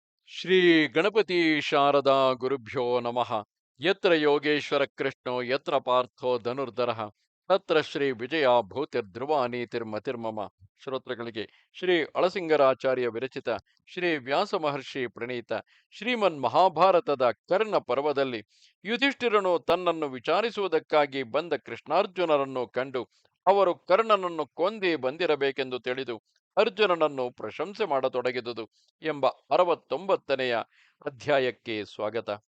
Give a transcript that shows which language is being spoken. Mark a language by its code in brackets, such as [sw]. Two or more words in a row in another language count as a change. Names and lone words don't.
[sa] ಶ್ರೀ ಗಣಪತಿ ಶಾರದಾ ಗುರುಭ್ಯೋ ನಮಃ. ಯತ್ರ ಯೋಗೇಶ್ವರ ಕೃಷ್ಣೋ ಯತ್ರ ಪಾರ್ಥೋ ಧನುರ್ಧರಃ ತತ್ರ ಶ್ರೀ ವಿಜಯ ಭೂತಿರ್ಧ್ರುವ ನೀತಿರ್ಮತಿರ್ಮಮ. [kn] ಶ್ರೋತೃಗಳಿಗೆ ಶ್ರೀ ಅಳಸಿಂಗರಾಚಾರ್ಯ ವಿರಚಿತ ಶ್ರೀ ವ್ಯಾಸ ಮಹರ್ಷಿ ಪ್ರಣೀತ ಶ್ರೀಮನ್ ಮಹಾಭಾರತದ ಕರ್ಣ ಪರ್ವದಲ್ಲಿ ಯುಧಿಷ್ಠಿರನು ತನ್ನನ್ನು ವಿಚಾರಿಸುವುದಕ್ಕಾಗಿ ಬಂದ ಕೃಷ್ಣಾರ್ಜುನರನ್ನು ಕಂಡು ಅವರು ಕರ್ಣನನ್ನು ಕೊಂದಿ ಬಂದಿರಬೇಕೆಂದು ತಿಳಿದು ಅರ್ಜುನನನ್ನು ಪ್ರಶಂಸೆ ಮಾಡತೊಡಗಿದುದು ಎಂಬ 69ನೆಯ ಅಧ್ಯಾಯಕ್ಕೆ ಸ್ವಾಗತ.